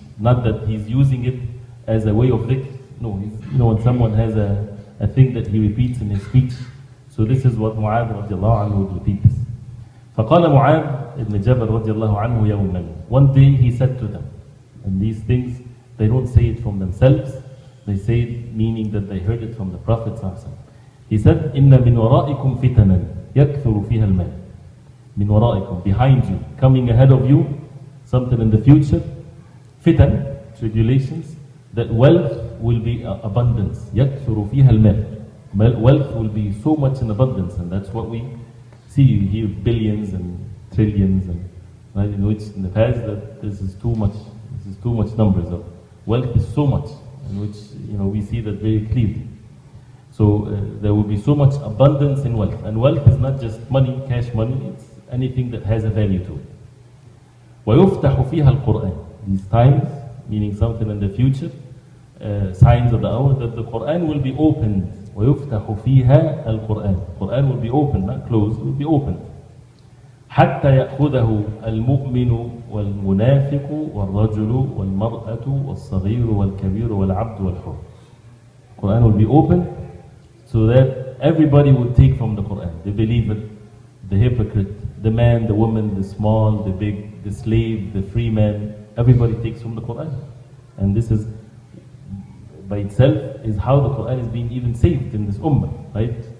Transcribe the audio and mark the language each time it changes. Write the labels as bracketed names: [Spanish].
[English] Not that he's using it as a way of dhikr. No, when someone has a thing that he repeats in his speech. So this is what Mu'adh radiallahu anhu would repeat this. [Arabic] فقال معاذ [English] ibn Jabal radiallahu anhu يوما. One day he said to them, and these things, they don't say it from themselves, they say it meaning that they heard it from the Prophet sallallahu alaihi wasallam. He said, [Arabic] إن من ورائكم فتنا يكثر فيها المال. من ورائكم, [English] behind you, coming ahead of you, something in the future, fitan, tribulations, that wealth will be abundance. [Arabic] يكثر فيها المال. [English] Wealth will be so much in abundance, and that's what we see. You hear billions and trillions, and right, in which in the past that this is too much numbers of wealth is so much, in which we see that very clearly. So there will be so much abundance in wealth, and wealth is not just money, cash money. It's anything that has a value to it. [Arabic] ويفتح فيها القرآن. [English] These times, meaning something in the future, signs of the hour, that the Quran will be opened. [Arabic] ويفتح فيها القرآن. [English] Quran will be opened, not closed, will be opened. [Arabic] حتى يأخذه المؤمن والمنافق والرجل والمرأة والصغير والكبير والعبد والحر. [English] Quran will be opened so that everybody will take from the Quran. The believer, the hypocrite, the man, the woman, the small, the big, the slave, the free man, everybody takes from the Quran. And this is by itself is how the Quran is being even saved in this ummah, right?